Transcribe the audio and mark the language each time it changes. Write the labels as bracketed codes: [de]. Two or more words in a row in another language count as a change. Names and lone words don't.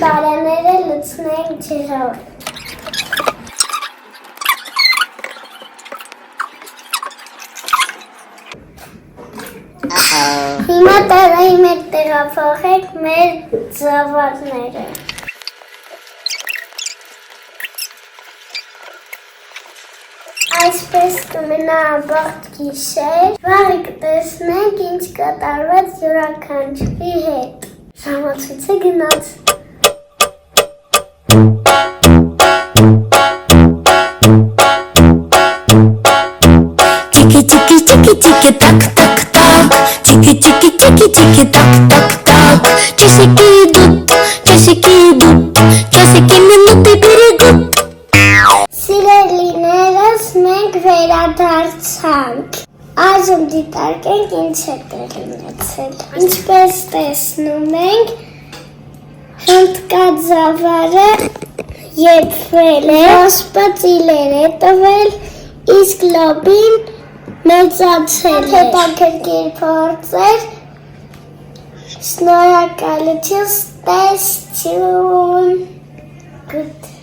[hy] տարաները լցնենք ջրով։ Հիմա տարայի մեջ տեղափոխեք մեր ձավարները։ Այսպես կմնա ամբողջ գիշեր, վաղը կտեսնենք ինչ կատարվեց յուրաքանչյուրի հետ։ Ժամացույցը գնաց։ [ru] Чики чики чики чики так так так. Чики чики чики чики так так так. Часики идут, часики минуты берегут. [hy] Սիրելիներս մենք վերադարձանք։ Այժմ դիտարկենք ինչ է տեղի ունեցել։ Ինչպես տեսնում ենք, հնդկաձավարը եփվել է, ոսպը ծիլեր է տվել, իսկ լոբին մեծացել է։ Հետաքրքիր փորձ էր։ Շնորհակալություն, տեսություն։